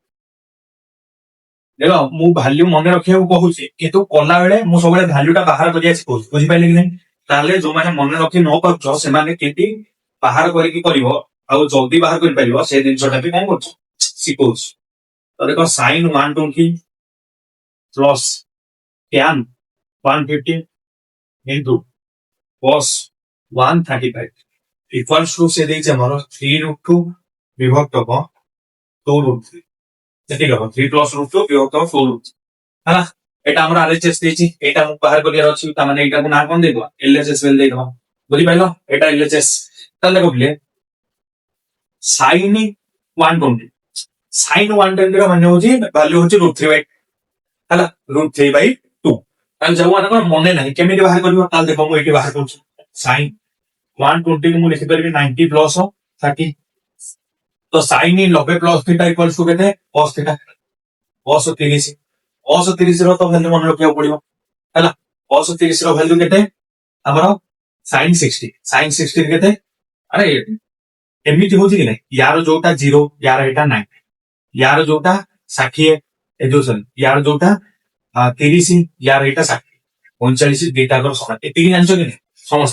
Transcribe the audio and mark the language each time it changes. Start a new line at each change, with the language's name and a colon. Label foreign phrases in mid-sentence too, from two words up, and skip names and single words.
Odia: ଦେଖ ମୁଁ ଭାଲ୍ୟୁ ମନେ ରଖିବାକୁ କହୁଛି କିନ୍ତୁ କଲା ବେଳେ ମୁଁ ସବୁବେଳେ ଭାଲ୍ୟୁ ଟା ବାହାର କରିବା ଶିଖଉଛି, ବୁଝିପାରିଲେ କି ନାହିଁ? ତାହେଲେ ଯୋଉମାନେ ମନେ ରଖି ନ ପାରୁଛ ସେମାନେ କେମିତି ବାହାର କରିକି କରିବ ଆଉ ଜଲ୍ଦି ବାହାର କରିପାରିବ ସେ ଜିନିଷଟା ବି କଣ କରୁଛୁ ଶିଖଉଛି। ତ ଦେଖ ସାଇନ୍ 120 ପ୍ଲସ୍
English: tan 150 into cos 135 equals to
Odia: ସେ ଦେଇଛି ଆମର 3√2 ବିଭକ୍ତ 2√3 ସେତିକି ହବ 3 plus √2 ବିଭକ୍ତ 2√3 ହେଲା। ଏଇଟା ଆମର RHS ଦେଇଛି, ଏଇଟା ମୁଁ ବାହାର କରିବାର ଅଛି। ତାମାନେ ଏଇଟାକୁ ନାଁ କଣ ଦେଇଦବା? LHS ବୋଲି ଦେଇଦବା, ବୁଝିପାରିଲ? ଏଇଟା LHS। ତାହେଲେ ଦେଖ ପିଲେ ସାଇନ୍ 120 ସାଇନ୍ 120 ର ମାନେ ହଉଛି ଭାଲ୍ୟୁ ହଉଛି √3/2 ହେଲା, √3/2। ତାହେଲେ ଯୋଉମାନଙ୍କର ମନେ ନାହିଁ କେମିତି ବାହାର କରିବ? ତାହେଲେ ଦେଖ ମୁଁ ଏଇଠି ବାହାର କରୁଛି ସାଇନ୍ 120 ମୁଁ ଲିଖିପାରିବି 90 ପ୍ଲସ୍ 30। ତ ସାଇନ୍ 90 ପ୍ଲସ୍ ଥୀଟା
English: equals to
Odia: କେତେ? cos ଥୀଟା cos 30 cos 30 ର ତ ଭାଲ୍ୟୁ ମନେ ରଖିବାକୁ ପଡିବ ହେଲା। cos 30 ର ଭାଲ୍ୟୁ କେତେ? ଆମର ସାଇନ୍ 60 ସାଇନ୍ 60 କେତେ? ଆରେ ଏମିତି ହଉଛି କି ନାଇଁ, ୟାର ଯୋଉଟା 0 ୟାର ଏଇଟା 9, ୟାର ଯୋଉଟା 60 ଏ ଯୋଉ ସରି ୟାର ଯୋଉଟା 30 ୟାର ଏଇଟା 60 39 ଦିଟାଙ୍କର ସମାନ, ଏତିକି ଜାଣିଛ କି ନାଇଁ ସମସ୍ତେ?